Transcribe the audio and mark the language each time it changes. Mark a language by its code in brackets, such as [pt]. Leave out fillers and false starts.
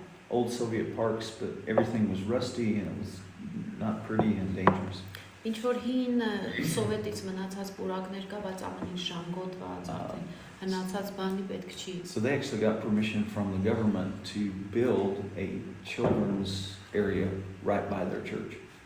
[en] old Soviet parks, but everything was rusty and it was not pretty and dangerous. [hy] Ինչ որ հին սովետից մնացած պուրակներ կա, բայց ամեն ինչ ժանգոտված, արդեն հնացած բանի պետք չի։ [en] So they actually got permission from the government to build a children's area right by their church.